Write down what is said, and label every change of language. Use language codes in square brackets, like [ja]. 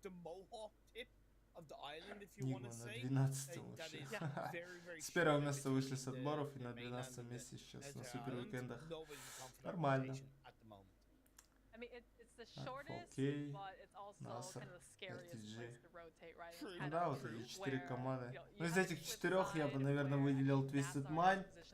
[en] The mohawk tip of the island, if you want to say. That is very, very [ru] С первого места вышли с отборов и на 12 месте сейчас на супер уикендах. Нормально. [en] I mean, it's the shortest, but it's also kind of the scariest place to rotate, right? [ru] Ну да, вот эти 4 команды. Ну из этих 4 я бы, наверное, выделил Twisted Mind.